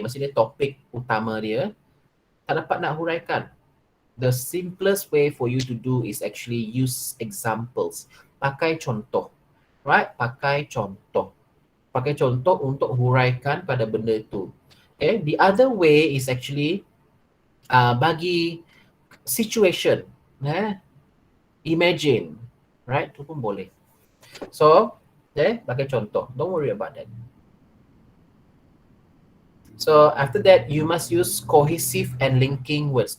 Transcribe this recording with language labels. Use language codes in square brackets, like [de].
[ms] Maksudnya topik utama dia tak dapat nak huraikan. [en] The simplest way for you to do is actually use examples. [ms] Pakai contoh. Right? Pakai contoh. Pakai contoh untuk huraikan pada benda itu. [en] Okay? The other way is actually [ms] bagi [en] situation, imagine, right? [ms] Itu pun boleh. [en] So, [ms] pakai contoh. [en] Don't worry about that. So after that, you must use cohesive and linking words.